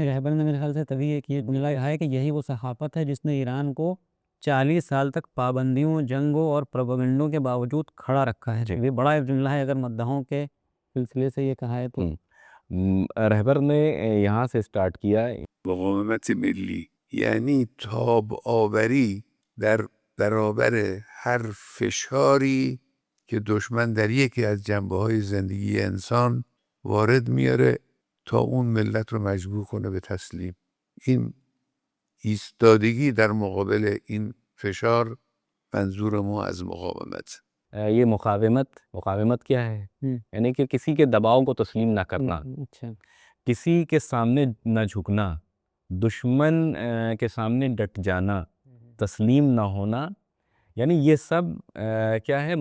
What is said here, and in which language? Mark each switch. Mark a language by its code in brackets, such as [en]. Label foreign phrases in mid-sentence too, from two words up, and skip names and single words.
[ur] رہبر نے میرے خیال سے تبھی ایک یہ جملہ ہے کہ یہی وہ صحافت ہے جس نے ایران کو 40 سال تک پابندیوں، جنگوں اور پروپیگنڈوں کے باوجود کھڑا رکھا ہے. یہ بڑا ایک جملہ ہے اگر مداحوں کے سلسلے سے یہ کہا ہے تو. رہبر نے یہاں سے سٹارٹ کیا. [fa] مقاومت ملی یعنی تاب آوری در برابر هر فشاری که دشمن در یکی از جنبه‌های زندگی انسان وارد میاره تا اون ملت رو مجبور کنه به تسلیم. این ایستادگی در مقابل این فشار منظور ما از مقاومت. [ur] یہ مقاومت کیا ہے؟ یعنی کہ کسی کے دباؤ کو تسلیم نہ کرنا، اچھا. کسی کے سامنے نہ جھکنا، دشمن کے سامنے ڈٹ جانا، تسلیم نہ ہونا، یعنی یہ سب کیا ہے؟